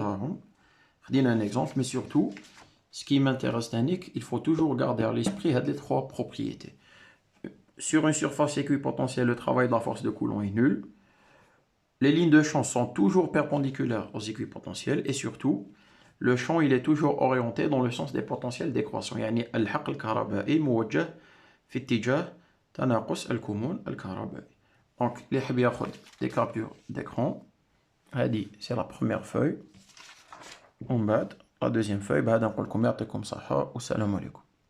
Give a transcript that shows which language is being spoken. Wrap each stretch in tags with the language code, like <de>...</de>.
<fr>Je donne un exemple, mais surtout, ce qui m'intéresse, il faut toujours garder à l'esprit les trois propriétés. Sur une surface équipotentielle, le travail de la force de Coulomb est nul. Les lignes de champ sont toujours perpendiculaires aux équipotentiels. Et surtout, le champ il est toujours orienté dans le sens des potentiels décroissants.</fr> <ar>يعني الحق الكهربائي موجه في اتجاه تناقص الكمون الكهربائي.</ar> <fr>Donc, les</fr> <ar>حاب ياخد</ar> <fr>des captures d'écran. C'est la première feuille.</fr> <ar>ومن بعد</ar> <fr>la deuxiيème feuille</fr> <ar>بعد نقول لكم يعطيكم صحة والسلام عليكم.</ar>